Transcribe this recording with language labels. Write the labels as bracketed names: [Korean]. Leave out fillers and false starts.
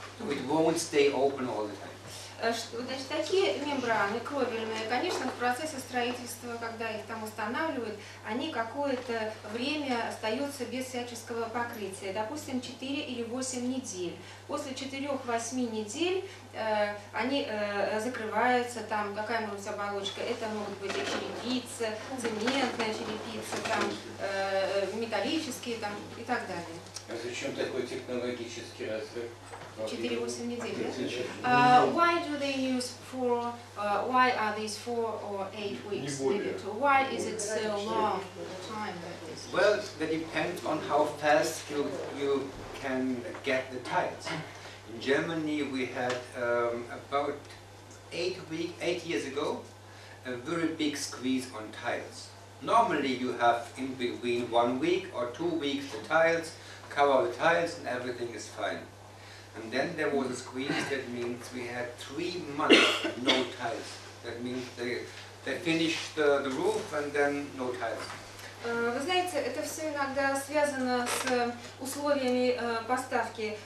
[English] So it won't stay open all the time. [Russian] Значит, такие мембраны кровельные, конечно, в процессе строительства, когда их там устанавливают, они какое-то время остаются без всяческого покрытия, допустим, 4 или 8 недель. После 4-8 недель они закрываются, там какая может быть оболочка, это могут быть и черепица, цементная черепица, там, металлические там, и так далее. А зачем такой технологический разрыв? 4-8 недель. [English] Why do they use why are these 4 or 8 weeks needed? Why is it so long time like this? Well, that depends on how fast you can get the tiles. In Germany we had about 8 years ago a very big squeeze on tiles. Normally you have in between 1 week or 2 weeks the tiles, cover the tiles and everything is fine. And then there was a squeeze, that means we had 3 months no tiles. That means they finished the roof and then no tiles. [Russian] Вы знаете, это все иногда связано с условиями поставки.